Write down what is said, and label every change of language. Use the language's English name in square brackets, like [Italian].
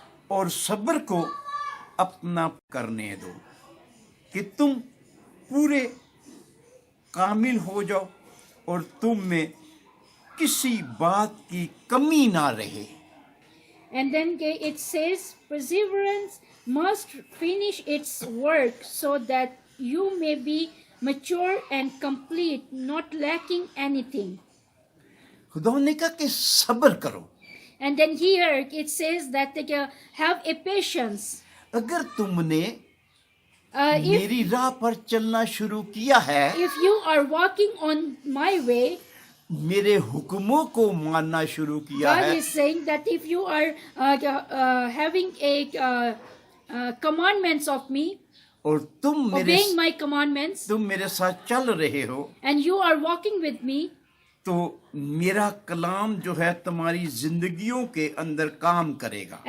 [Hindi] और सब्र को अपना करने दो कि तुम पूरे कामिल हो जाओ और तुम में किसी बात की कमी ना रहे। [English] And then it says, perseverance must finish its work so that you may be mature and complete, not lacking anything. [Hindi] खुदा ने कहा कि सब्र करो। [English] And then here it says that have a patience. [Hindi] अगर तुमने [English] If [Hindi] मेरी राह पर चलना शुरू किया है, [English] you are walking on my way, [Hindi] मेरे हुक्मों को मानना शुरू किया [English] God [Hindi] है, [English] is saying that if you are having a commandments of me, [Hindi] और तुम [English] obeying my commandments, [Hindi] मेरे साथ चल रहे हो, [English] and you are walking with me, [Hindi] तो मेरा कलाम जो है तुम्हारी जिंदगियों के अंदर काम करेगा।